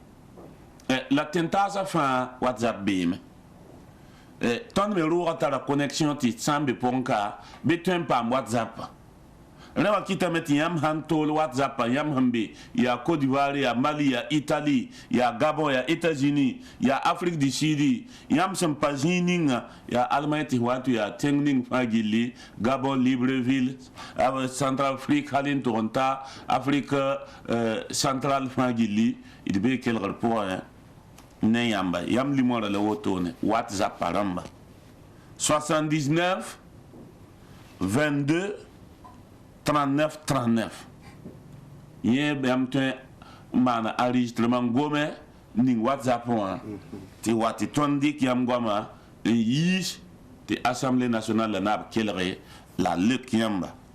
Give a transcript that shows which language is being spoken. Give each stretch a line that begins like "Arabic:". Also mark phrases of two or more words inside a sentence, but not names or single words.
Mossi: la tẽn-taasã fãa whatsapp beeme tõnd me roogã tara connexion tɩ sã n be pʋgẽ ka bɩ tõe n paam whatsapp rẽ wa kɩtame tɩ yãmb sãn tool whatsapp yãmb sẽn be yaa côte d'ivoire yaa mali yaa italie yaa gabon yaa états-unis yaa afrique du sud yãmb sẽn pa zĩig ninga yaa allemagne tɩ wa tɩ yaa tẽng ning fãa gilli gabon libreville central afrique hal n tʋg n ta afrique central fãa gilli d bee kelgr pʋgẽ ne yãmba yãmb limorã la wotone whatsapp a rãmba 79 22 39 39 yẽ yãmb tõe n maana enregistrement gome ning whatsapp wã tɩ wa tɩ tõnd dɩk yãmb goamã n yiis tɩ assemblée nationale la naab kelge la lek yãmba